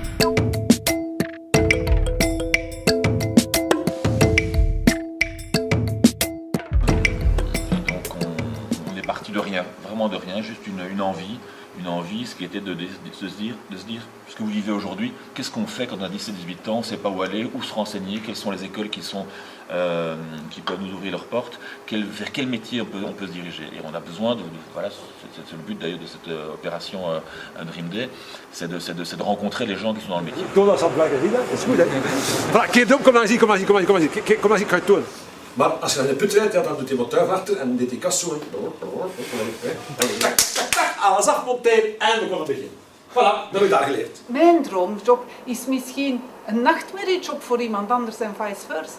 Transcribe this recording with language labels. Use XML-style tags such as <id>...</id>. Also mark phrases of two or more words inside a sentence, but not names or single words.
<fr>De rien, vraiment de rien, juste une envie, ce qui était de se dire, ce que vous vivez aujourd'hui, qu'est-ce qu'on fait quand on a 17-18 ans, on ne sait pas où aller, où se renseigner, quelles sont les écoles qui peuvent nous ouvrir leurs portes, vers quel métier on peut se diriger. Et on a besoin voilà, c'est le but d'ailleurs de cette opération Dream Day, c'est de rencontrer les gens qui sont dans le métier.</fr> <nl>Maar als je naar de put rijdt, dan doet hij wat tuig achter en dit die kast zo. Alles afmonteren en we kunnen beginnen. Voilà, dat heb ik daar geleerd. Mijn droomjob is misschien een nachtmerriejob voor iemand anders en vice versa.</nl>